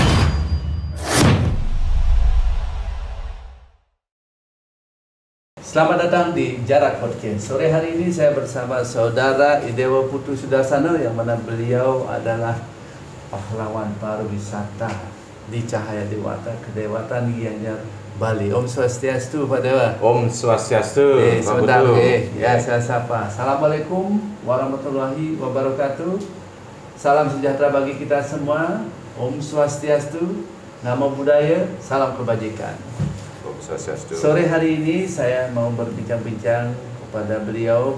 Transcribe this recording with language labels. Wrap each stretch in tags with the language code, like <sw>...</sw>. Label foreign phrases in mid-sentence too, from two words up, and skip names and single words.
<id>Selamat datang di Jarak Podcast. Sore hari ini saya bersama Saudara Idewa Putu Sudarsono, yang mana beliau adalah pahlawan pariwisata di Cahaya Dewata, Kedewatan Gianyar, Bali. Om Swastiastu, Pak Dewa. Om Swastiastu. Sebentar, saya sapa.</id> <ar>السلام عليكم ورحمة الله وبركاته.</ar> <id>Salam sejahtera bagi kita semua. Om Swastiastu. Nama budaya, salam kebajikan. Sore hari ini saya mau berbincang-bincang kepada beliau.</id>